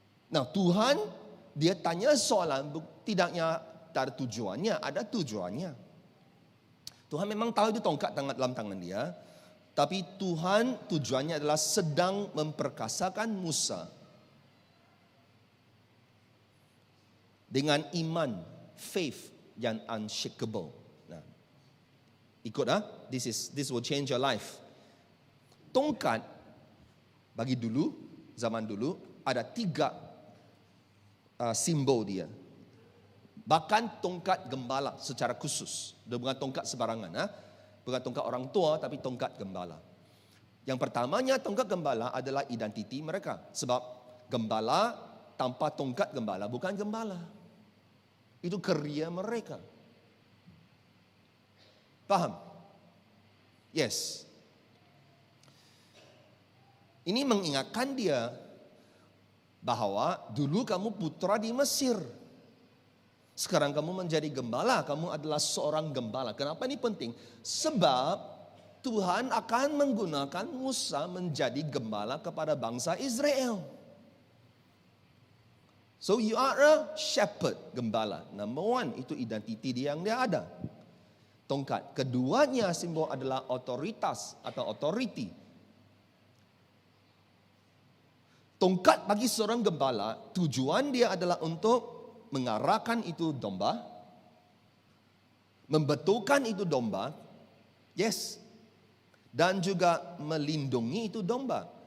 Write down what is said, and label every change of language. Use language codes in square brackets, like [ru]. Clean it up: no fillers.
[ms] Nah Tuhan dia tanya soalan tidaknya ada tujuannya, ada tujuannya. Tuhan memang tahu itu tongkat dalam tangan dia. Tapi Tuhan tujuannya adalah sedang memperkasakan Musa dengan iman, faith yang unshakable. Nah, ikut [en] this will change your life. [ms] Tongkat bagi dulu, zaman dulu ada 3 simbol dia. Bahkan tongkat gembala secara khusus. Dia bukan tongkat sembarangan, bukan tongkat orang tua, tapi tongkat gembala. Yang pertamanya, tongkat gembala adalah identiti mereka. Sebab gembala tanpa tongkat gembala bukan gembala. Itu kerja mereka. Paham? Yes. Ini mengingatkan dia bahwa dulu kamu putra di Mesir. Sekarang kamu menjadi gembala, kamu adalah seorang gembala. Kenapa ini penting? Sebab Tuhan akan menggunakan Musa menjadi gembala kepada bangsa Israel. [en] So you are a shepherd, [ms] gembala. [en] Number one, [ms] itu identiti dia yang dia ada. Tongkat. Keduanya simbol adalah otoritas atau authority. Tongkat bagi seorang gembala, tujuan dia adalah untuk mengarahkan itu domba, membetulkan itu domba, yes, dan juga melindungi itu domba.